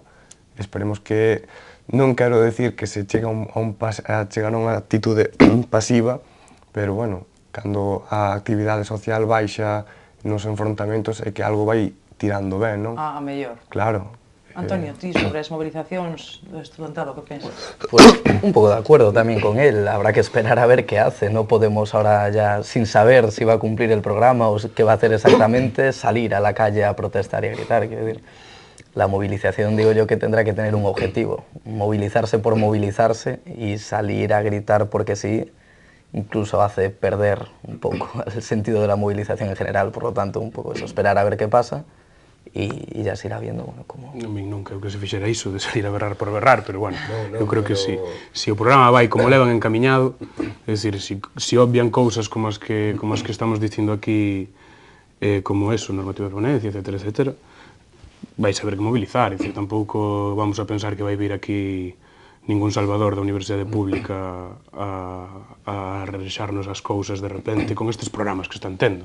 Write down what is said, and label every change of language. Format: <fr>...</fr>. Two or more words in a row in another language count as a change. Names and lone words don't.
<gl>Esperemos que, non quero decir que se chega a chegar a unha actitude pasiva, pero bueno, cando a actividade social baixa nos enfrontamentos é que algo vai tirando ben, non? A mellor. Claro. Antonio, ti sobre as movilizacións do estudantado, que pensas?</gl> <es>Pues un poco de acuerdo también con él, habrá que esperar a ver qué hace, no podemos ahora ya, sin saber si va a cumplir el programa o qué va a hacer exactamente, salir a la calle a protestar y a gritar, quiero decir. La movilización, digo yo, que tendrá que tener un objetivo, movilizarse por movilizarse y salir a gritar porque sí, incluso hace perder un poco el sentido de la movilización en general, por lo tanto, un poco eso, esperar a ver qué pasa y ya se irá viendo, bueno, como...</es> <gl>A mí non creo que se fixera iso de salir a berrar por berrar, pero bueno, eu creo que si o programa vai como levan encamiñado, é dicir, si obvian cousas como as que estamos dicindo aquí, como eso, normativa de permanencia, etcétera, etcétera, vai saber que mobilizar, é dicir, tampouco vamos a pensar que vai vir aquí ningún salvador da Universidade Pública a rexarnos as cousas de repente con estes programas que están tendo.</gl>